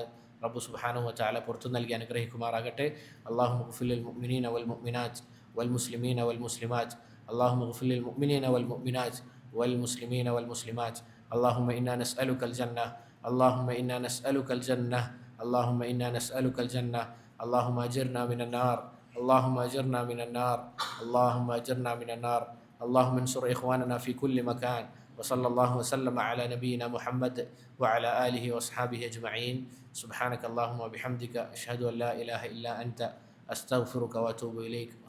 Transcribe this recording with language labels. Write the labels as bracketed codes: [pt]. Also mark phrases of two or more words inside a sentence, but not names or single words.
[ar] ربّ سبحانه وتعالى [ml] പുറത്തു നൽകി അനുഗ്രഹിക്കുമാറാകട്ടെ. [ar] اللهم اغفر للمؤمنين والمؤمنات والمسلمين والمسلمات. اللهم اغفر للمؤمنين والمؤمنات والمسلمين والمسلمات. اللهم إنا نسألك الجنة. اللهم إنا نسألك الجنة. اللهم إنا نسألك الجنة. اللهم أجرنا من النار. اللهم أجرنا من النار. اللهم أجرنا من النار. اللهم انصر إخواننا في كل مكان. وصلى الله وسلم على نبينا محمد وعلى آله وأصحابه أجمعين. سبحانك اللهم وبحمدك أشهد أن لا إله إلا أنت أستغفرك وأتوب إليك.